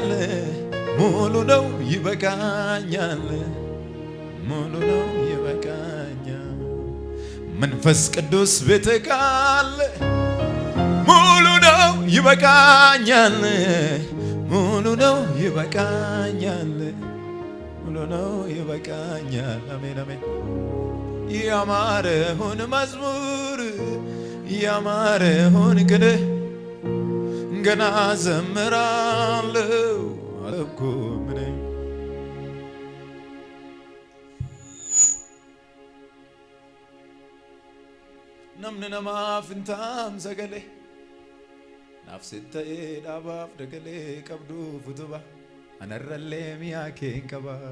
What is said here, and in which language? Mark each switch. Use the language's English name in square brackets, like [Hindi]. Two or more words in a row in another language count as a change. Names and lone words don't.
[Amharic] ሙሉ ነው ይበቃኛል ሙሉ ነው ይበቃኛል መንፈስ ቅዱስ ቤቴ ካለ ሙሉ ነው ይበቃኛል ሙሉ ነው ይበቃኛል ሙሉ ነው ይበቃኛል አሜን አሜን ያማረውን መዝሙር ያማረውን ቅኔ ገና ዘምራለሁ አልኩኝ እኔ [Oromo] namni namaaf hin taamsa galee naafsitta'ee dhaabaaf dagalee qabduuf utuba anarrallee miyaa kee hin qaba